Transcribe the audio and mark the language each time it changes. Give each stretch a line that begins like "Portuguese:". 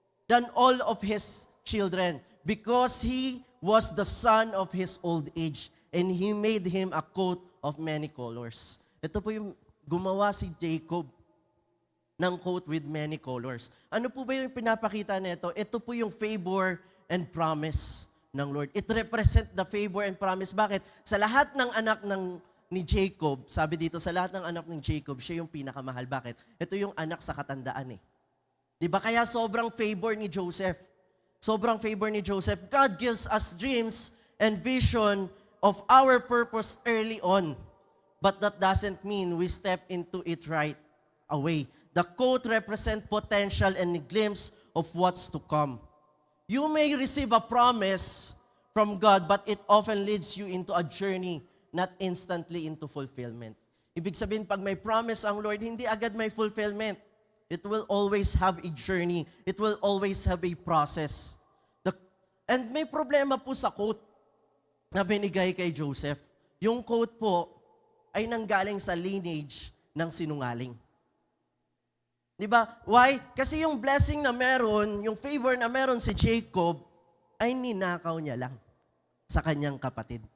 English: Than all of his children, because he was the son of his old age, and he made him a coat of many colors.
Filipino: Ito po yung gumawa si Jacob ng
English: coat with many colors.
Filipino: Ano po ba yung pinapakita nito? Ito po yung favor and promise ng Lord.
English: It represent the favor and promise.
Filipino: Bakit? Sa lahat ng anak ni Jacob, sabi dito, sa lahat ng anak ng Jacob, siya yung pinakamahal. Bakit? Ito yung anak sa katandaan Diba? Kaya sobrang favor ni Joseph. Sobrang favor ni Joseph.
English: God gives us dreams and vision of our purpose early on. But that doesn't mean we step into it right away. The quote represents potential and a glimpse of what's to come. You may receive a promise from God, but it often leads you into a journey, not instantly into fulfillment.
Filipino: Ibig sabihin, pag may promise ang Lord, hindi agad may fulfillment.
English: It will always have a journey. It will always have a process.
Filipino: And may problema po sa quote na binigay kay Joseph. Yung quote po ay nanggaling sa lineage ng sinungaling. Di ba? Why? Kasi yung blessing na meron, yung favor na meron si Jacob, ay ninakaw niya lang sa kanyang kapatid.